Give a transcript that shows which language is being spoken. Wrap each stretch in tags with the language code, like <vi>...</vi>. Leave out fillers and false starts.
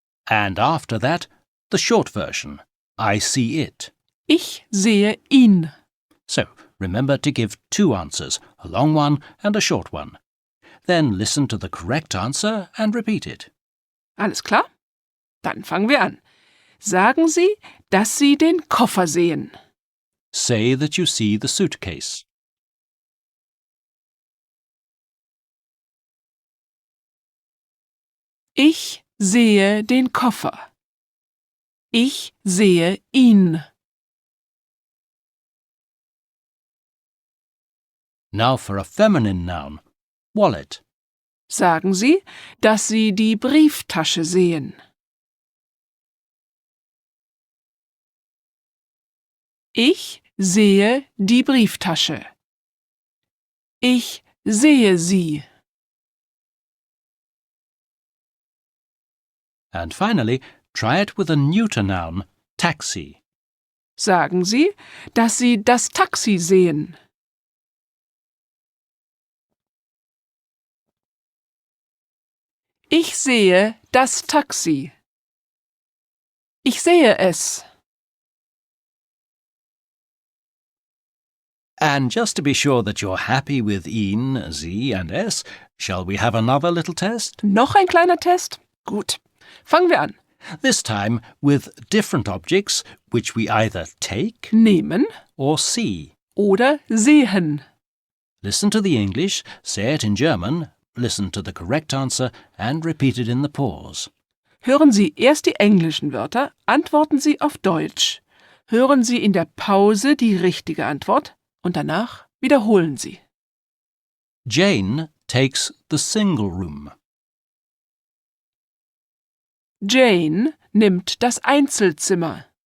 <en>And after that, the short version. I see it.</en> <de>Ich sehe ihn.</de> <en>So, remember to give 2 answers, a long one and a short one. Then listen to the correct answer and repeat it.</en> <de>Alles klar? Dann fangen wir an. Sagen Sie, dass Sie den Koffer sehen.</de> <en>Say that you see the suitcase.</en> <de>Ich sehe den Koffer. Ich sehe ihn.</de> <en>Now for a feminine noun, wallet.</en> <de>Sagen Sie, dass Sie die Brieftasche sehen. Ich sehe die Brieftasche. Ich sehe sie.</de> <en>And finally, try it with a neuter noun, taxi.</en> <de>Sagen Sie, dass Sie das Taxi sehen. Ich sehe das Taxi. Ich sehe es.</de> <en>And just to be sure that you're happy with ihn, sie and es, shall we have another little test?</en> <de>Noch ein kleiner Test? Gut. Fangen wir an.</de> <en>This time with different objects which we either take</en> <de>Nehmen</de> <en>or see.</en> <de>oder sehen.</de> <en>Listen to the English, say it in German, listen to the correct answer and repeat it in the pause.</en> <de>Hören Sie erst die englischen Wörter, antworten Sie auf Deutsch. Hören Sie in der Pause die richtige Antwort und danach wiederholen Sie.</de> <en>Jane takes the single room.</en> <de>Jane nimmt das Einzelzimmer.</de>